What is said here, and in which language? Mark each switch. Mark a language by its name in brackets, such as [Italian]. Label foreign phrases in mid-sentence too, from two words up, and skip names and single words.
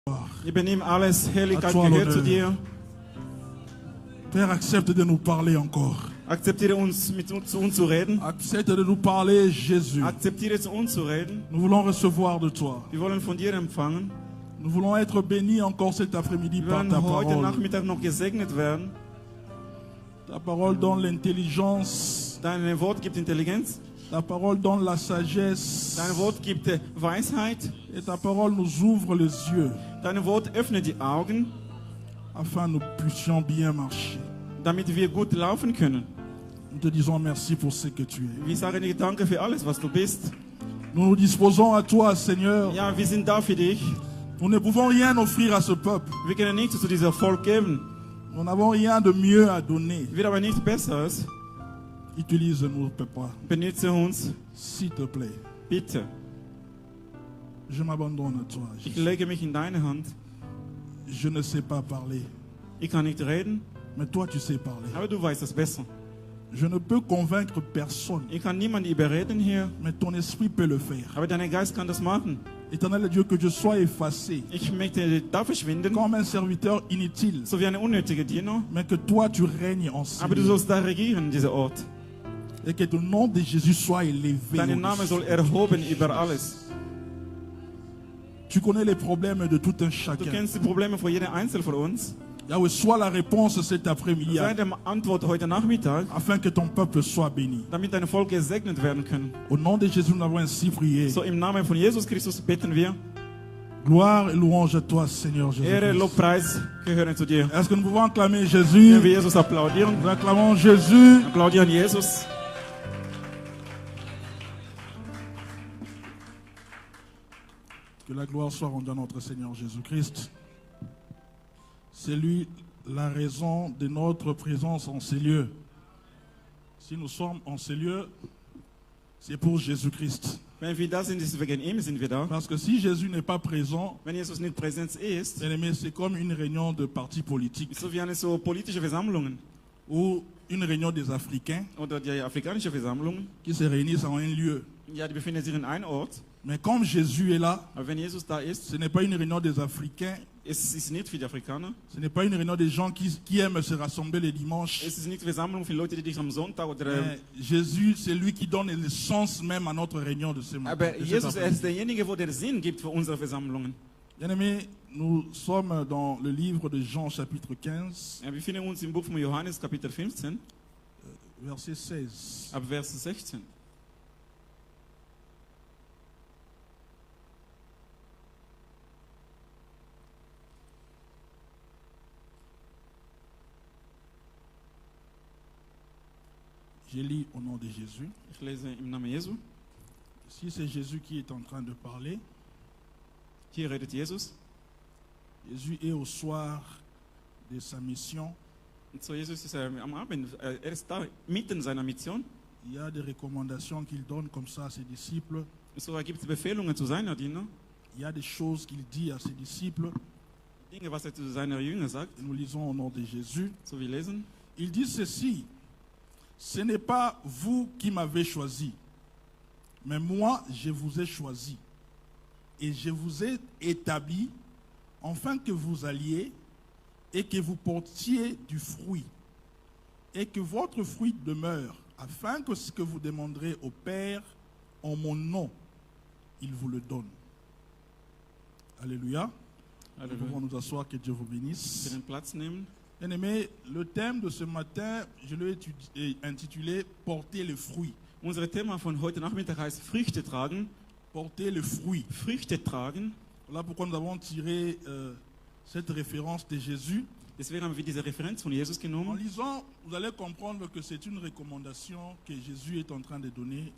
[German] Ich benehme alles, Herrlichkeit [French] À toi [German] gehört zu [French] l'honneur. [German] dir. [French] Père, accepte de nous parler encore. [German] Akzeptiere uns, zu uns zu reden. [French] Accepte de nous parler, Jésus. [German] Akzeptiere zu uns zu reden. [French] Nous voulons recevoir de toi. [German] Wir wollen von dir empfangen. [French] Nous voulons être bénis encore cet après-midi [German] Wir [French] par [German] wollen [French] ta [German] heute [French] parole. [German] Nachmittag noch gesegnet werden. [French] Ta parole donne l'intelligence. [German] Dein Wort gibt Intelligenz. [French] Ta parole donne la sagesse. [German] Dein Wort gibt Weisheit. [French] Et ta parole nous ouvre les yeux [German] Dein Wort öffnet die Augen, [French] afin que nous puissions bien marcher. [German] damit wir gut laufen können. [French] Nous te disons merci pour ce que tu es. [German] Wir sagen dir Danke für alles, was du bist. [French] Nous nous disposons à toi, Seigneur. [German] Ja, wir sind da für dich. [French] Nous ne pouvons rien offrir à ce peuple. [German] Wir können nichts zu diesem Volk geben. [French] Nous n'avons rien de mieux à donner. [German] Wir haben nichts Besseres. [French] Utilise-nous, Papa, [German] Benütze uns, [French] s'il te plaît. [German] bitte. [French] Je m'abandonne à toi. [German] Ich Jésus. lege mich in deine Hand. [French] Je ne sais pas parler, [German] Ich kann nicht reden, [French] mais toi tu sais parler. [German] aber du weißt es besser. [French] Je ne peux convaincre personne, [German] Ich kann niemanden überreden hier, [French] mais ton esprit peut le faire. [German] aber dein Geist kann das machen. [French] Éternel Dieu, que je sois effacé [German] Ich möchte da verschwinden, [French] comme un serviteur inutile, [German] so wie ein unnötiger Diener. [French] mais que toi tu règnes en [German] Aber du [French] ciel. [German] sollst da regieren, dieser Ort. [French] Et que ton nom de Jésus soit élevé. [German] Dein Name soll erhoben über alles. [French] Tu connais les problèmes de tout un [German] Du [French] chacun. [German] kennst die Probleme von jedem Einzelnen von uns. [French] Yahweh, sois la réponse cet après-midi, [German] Sei der Antwort heute Nachmittag, [French] afin que ton peuple soit béni. [German] damit dein Volk gesegnet werden können. [French] Au nom de Jésus, nous avons ainsi prié. [German] So im Namen von Jesus Christus beten wir. [French] Gloire et louange à toi, Seigneur [German] Ehre, Jésus. Lobpreis gehören zu dir. [French] Est-ce que nous pouvons acclamer [German] Wenn Jésus? wir Jesus applaudieren, [French] Nous acclamons Jésus. [German] applaudieren Jesus. [French] Que la gloire soit rendue à notre Seigneur Jésus-Christ. C'est lui la raison de notre présence en ces lieux. Si nous sommes en ces lieux, c'est pour Jésus-Christ. [German] Wenn wir da sind, ist es wegen ihm sind wir da. [French] Parce que si Jésus n'est pas présent, [German] Wenn Jesus nicht präsent ist, [French] bien aimé, c'est comme une réunion de partis politiques [German] ist so wie eine so politische Versammlungen [French] ou une réunion des Africains [German] oder die afrikanische Versammlung. [French] qui se réunissent en un lieu. [German] Ja, die befinden sich in einem Ort. [French] Mais comme Jésus est là, [German] Aber wenn Jesus da ist, [French] ce n'est pas une réunion des Africains, [German] es ist nicht für die Afrikaner. [French] ce n'est pas une réunion des gens qui aiment se rassembler les dimanches. [German] Es ist nicht Versammlung für Leute, die dich am Sonntag oder. [French] Mais Jésus, c'est lui qui donne le sens même à notre réunion de ce matin. [German] Aber [French] de cet [German] Jesus, [French] après-midi. [German] ist derjenige, wo der Sinn gibt für unsere Versammlungen. [French] Bien-aimés, nous sommes dans le livre de Jean chapitre 15, [German] Ja, wir finden uns im Buch von Johannes, Kapitel 15, [French] verset 16. [German] ab Vers 16. [French] Je lis au nom de Jésus. [German] Ich lese im Namen Jesu. [French] Si c'est Jésus qui est en train de parler, [German] Hier redet Jesus. [French] Jésus est au soir de sa mission. [German] Und so Jesus ist am Abend, ist da mitten seiner Mission. [French] Il y a des recommandations qu'il donne comme ça à ses disciples. [German] So gibt es Befehlungen zu seiner Diener. [French] Il y a des choses qu'il dit à ses disciples. [German] Dinge, was zu seiner Jünger sagt. [French] Nous lisons au nom de Jésus. [German] So wir lesen. [French] Il dit ceci: ce n'est pas vous qui m'avez choisi, mais moi je vous ai choisi et je vous ai établi afin que vous alliez et que vous portiez du fruit et que votre fruit demeure, afin que ce que vous demanderez au Père en mon nom, il vous le donne. Alléluia. Nous [German] Halleluja. [French] pouvons nous asseoir, que Dieu vous bénisse. [German] Wir den Platz nehmen. [French] Bien-aimé, le thème de ce matin, je l'ai intitulé « Porter le fruit ». [German] Unser Thema von heute Nachmittag heißt Früchte tragen. [French] Porter le fruit. [German] Früchte tragen. [French] Voilà pourquoi nous avons tiré cette référence de Jésus. [German] Deswegen haben wir diese Referenz von Jesus [French] En [German] genommen. [French] lisant, vous allez comprendre que c'est une recommandation que Jésus est en train de donner